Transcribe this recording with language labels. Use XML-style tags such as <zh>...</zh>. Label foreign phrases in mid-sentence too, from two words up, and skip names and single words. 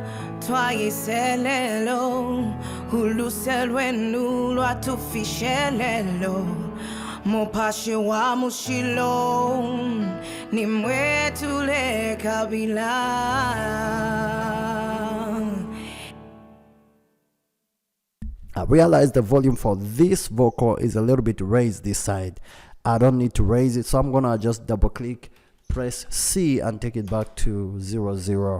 <bem>twayiselelo uluselwenu lwatufishelelo mopashi wa mushilo nimwetule kabila.</bem> <en>I realize the volume for this vocal is a little bit raised this side. I don't need to raise it, so I'm gonna just double click, press C and take it back to 0 0.</en>